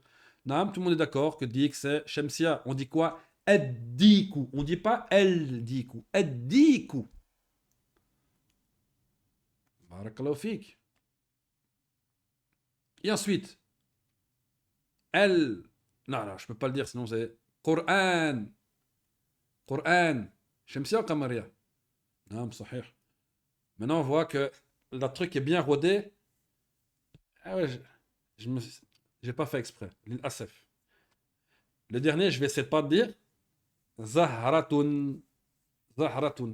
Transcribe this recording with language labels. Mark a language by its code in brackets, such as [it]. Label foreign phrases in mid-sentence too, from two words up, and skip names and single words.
[fr] Non, tout le monde est d'accord que Dik, c'est Shemsia. On dit quoi? Eddiku. On dit pas [ar] ال ديك. الديك. بارك الله فيك. [fr] Et ensuite, El. Non, non, je peux pas le dire, sinon c'est Qur'an. [ar] قرآن. شمسية [fr] ou Qamariya? Non, sahih. Maintenant, on voit que le truc est bien rodé. Ah ouais, je me, j'ai pas fait exprès. L'asf. Le dernier, je vais essayer de pas le dire. [ar] زهرةٌ. زهرةٌ.